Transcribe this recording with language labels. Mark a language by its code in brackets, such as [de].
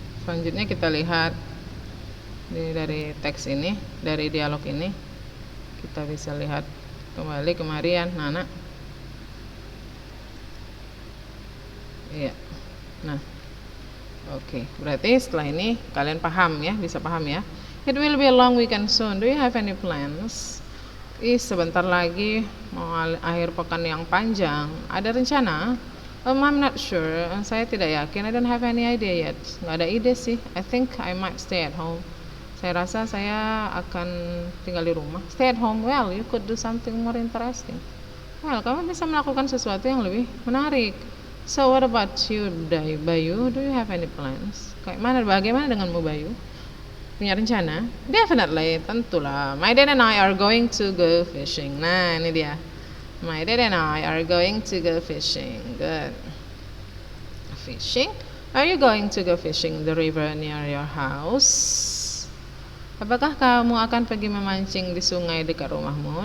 [id] Selanjutnya kita lihat dari teks ini, dari dialog ini, kita bisa lihat kembali kemarian, Nana. Iya. Nah, oke. Berarti setelah ini kalian paham ya, bisa paham ya. [en] It will be a long weekend soon. Do you have any plans? [id] Sebentar lagi mau akhir pekan yang panjang. Ada rencana? [en] I'm not sure. [id] Saya tidak yakin. [en] I don't have any idea yet. [id] Nggak ada ide sih. [en] I think I might stay at home. [id] Saya rasa saya akan tinggal di rumah. [en] Stay at home. Well, you could do something more interesting. [id] Well, kamu bisa melakukan sesuatu yang lebih menarik. [en] So what about you, Bayu? Do you have any plans? [id] Bagaimana denganmu, Bayu? Punya rencana? Definitely, tentulah. [en] My dad and I are going to go fishing. [id] Nah, ini dia. [en] My dad and I are going to go fishing. Good. Fishing? Are you going to go fishing the river near your house? [id] Apakah kamu akan pergi memancing di sungai dekat rumahmu?